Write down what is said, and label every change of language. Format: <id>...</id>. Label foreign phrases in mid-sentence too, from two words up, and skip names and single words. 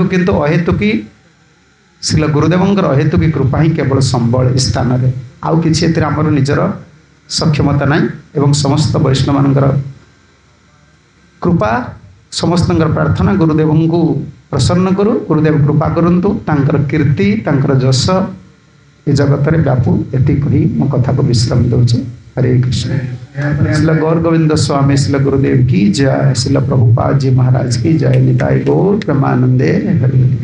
<or>କିନ୍ତୁ ଅହେତୁକି ଶ୍ରୀଲ ଗୁରୁଦେବଙ୍କର ଅହେତୁକି କୃପା ହିଁ କେବଳ ସମ୍ବଳ ଏ ସ୍ଥାନରେ, ଆଉ କିଛି ଏଥିରେ ଆମର ନିଜର ସକ୍ଷମତା ନାହିଁ। ଏବଂ ସମସ୍ତ ବୈଷ୍ଣବମାନଙ୍କର କୃପା, ସମସ୍ତଙ୍କର ପ୍ରାର୍ଥନା ଗୁରୁଦେବଙ୍କୁ ପ୍ରସନ୍ନ କରୁ, ଗୁରୁଦେବ କୃପା କରନ୍ତୁ, ତାଙ୍କର କୀର୍ତ୍ତି, ତାଙ୍କର ଯଶ ଏ ଜଗତରେ ବ୍ୟାପୁ। ଏତିକି କହି ମୋ କଥାକୁ ବିଶ୍ରାମ ଦେଉଛି।</or> <sa>हरे कृष्ण।</sa> <hi>श्रील गौर गोविंद स्वामी श्रील गुरुदेव की जय, श्रील प्रभुपाद जी महाराज की जय।</hi> <bn>নিতাই গৌর প্রেমানন্দে হরি।</bn>